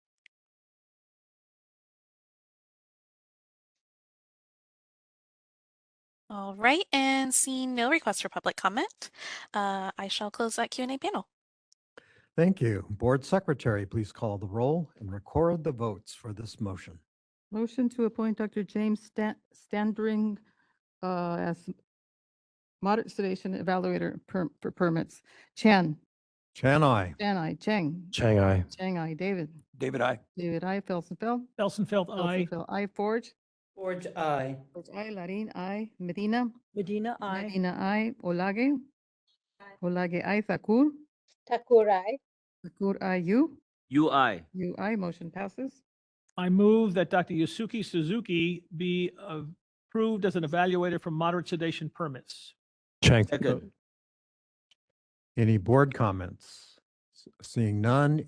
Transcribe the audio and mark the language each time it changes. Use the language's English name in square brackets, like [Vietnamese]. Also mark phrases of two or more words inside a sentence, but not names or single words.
[English] All right, and seeing no requests for public comment, I shall close that Q&A panel. Thank you. Board Secretary, please call the roll and record the votes for this motion. Motion to appoint Dr. James Sandring as moderate sedation evaluator for permits. Chan. Chan, aye. Chan, I. Cheng. Chang, I. Cheng, I. David. David, I. David, I. Felsenfeld. Felsenfeld, aye. Felsenfeld, I. Forge. Forge, aye. Forge, I. Larin, I. Medina. Medina, I. Medina, I. Olage. Olage, I. Takur. Thakur, aye. Takur, I. You. You, aye. You, I. Motion passes. I move that Dr. Yusuke Suzuki be approved as an evaluator for moderate sedation permits. Chang, Second. Any board comments? Seeing none.